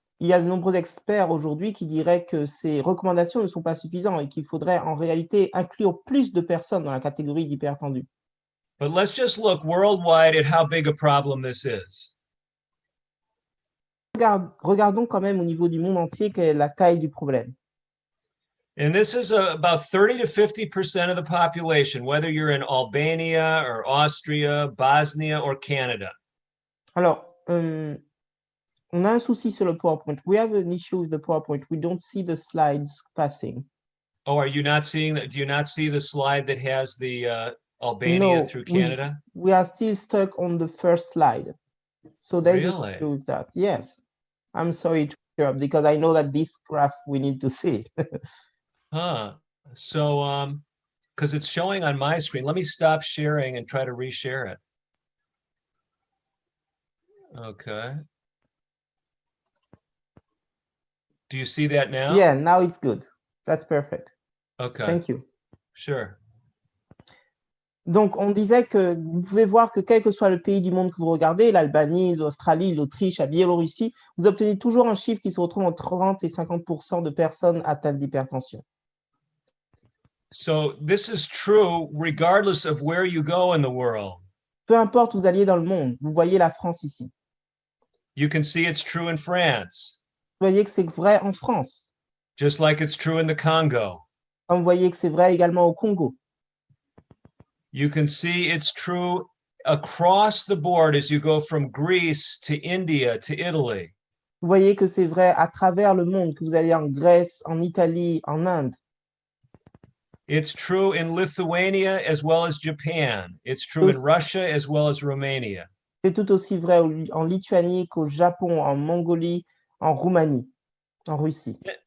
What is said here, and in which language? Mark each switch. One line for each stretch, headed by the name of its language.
French: Il y a de nombreux experts aujourd'hui qui diraient que ces recommandations ne sont pas suffisantes et qu'il faudrait en réalité inclure plus de personnes dans la catégorie d'hypertendus.
English: But let's just look worldwide at how big a problem this is.
French: Regardons quand même au niveau du monde entier quelle est la taille du problème.
English: And this is about 30 to 50% of the population, whether you're in Albania or Austria, Bosnia or Canada.
French: Alors, on a un souci sur le PowerPoint.
English: We have an issue with the PowerPoint. We don't see the slides passing. Oh, are you not seeing that? Do you not see the slide that has the Albania through Canada? We are still stuck on the first slide. So there's Really? an issue with that. Yes. I'm sorry to interrupt because I know that this graph we need to see. Huh. So, because it's showing on my screen, let me stop sharing and try to reshare it. Okay. Do you see that now? Yeah, now it's good. That's perfect. Okay. Thank you. Sure.
French: Donc, on disait que vous pouvez voir que quel que soit le pays du monde que vous regardez, l'Albanie, l'Australie, l'Autriche, la Biélorussie, vous obtenez toujours un chiffre qui se retrouve entre 30 et 50% de personnes atteintes d'hypertension.
English: So this is true regardless of where you go in the world.
French: Peu importe où vous alliez dans le monde, vous voyez la France ici.
English: You can see it's true in France,
French: Vous voyez que c'est vrai en France.
English: just like it's true in the Congo.
French: Comme vous voyez que c'est vrai également au Congo.
English: You can see it's true across the board as you go from Greece to India to Italy.
French: Vous voyez que c'est vrai à travers le monde, que vous allez en Grèce, en Italie, en Inde.
English: It's true in Lithuania as well as Japan. It's true in Russia as well as Romania.
French: C'est tout aussi vrai en Lituanie qu'au Japon, en Mongolie, en Roumanie, en Russie.